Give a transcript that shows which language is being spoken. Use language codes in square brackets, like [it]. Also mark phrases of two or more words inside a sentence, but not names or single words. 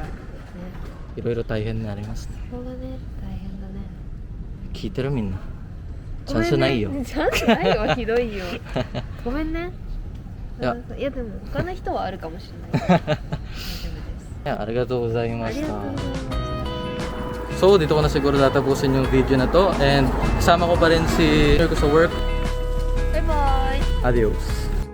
[ja] いろいろ大変になりますね。そうだね。大変だね。聞いてるみんな。チャンスないよ。ごめんねチャンスないよ。ひどいよ。ごめんね。いやいやでも他の人はあるかもしれない。大丈夫です。いや、ありがとうございましたありがとうございます。 [tl] So, dito ko na siguro tatapusin yung video na to. And kasama ko pa rin si Marco sa work. [en] Bye bye. [es] Adios.